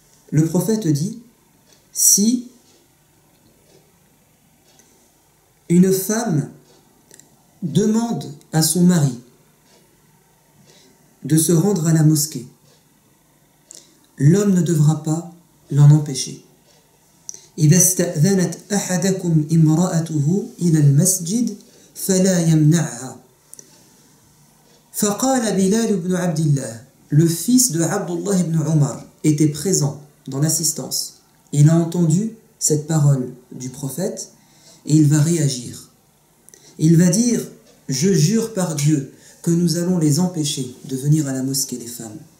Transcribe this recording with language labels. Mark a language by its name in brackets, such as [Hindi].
[French] Le prophète dit, si une femme demande à son mari de se rendre à la mosquée, l'homme ne devra pas l'en empêcher. [Arabic] إذا استأذنت أحدكم امرأته إلى المسجد فلا يمنعها. فقال بلال بن عبد الله, [French] le fils de Abdullah ibn Umar était présent dans l'assistance. Il a entendu cette parole du prophète et il va réagir. Il va dire, je jure par Dieu que nous allons les empêcher de venir à la mosquée, les femmes.